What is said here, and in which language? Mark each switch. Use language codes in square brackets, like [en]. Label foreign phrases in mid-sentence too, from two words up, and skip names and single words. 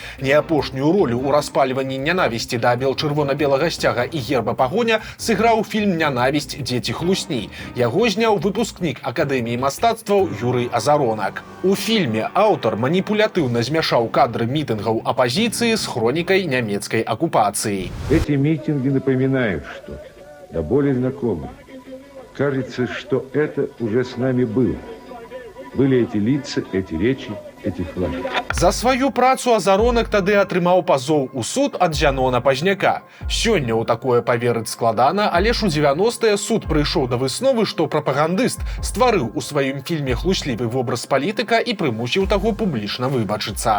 [be] Не апошнюю ролю ў распальванні нянавісці да чырвона-белага сцяга і герба пагоня сыграў фільм «Нянавісць. Дзеці хлусні». Яго зняў выпускнік Акадэміі мастацтваў Юрый Азаронак. У фільме аўтар маніпулятыўна змяшаў кадры мітынгаў апазіцыі з хронікай нямецкай акупацыі. [ru] Эти митинги напоминают что-то, да более знакомые. Кажется, что это уже с нами было. Были эти лица, эти речи, эти флаги. [be] За сваю працу Азаронак тады атрымаў пазоў у суд ад Зянона Пазняка. Сёння ў такое паверыць складана, але ж у 90-е суд прыйшоў да высновы, што прапагандыст стварыў у сваім фільме хлуслівы вобраз палітыка і прымусіў таго публічна выбачыцца.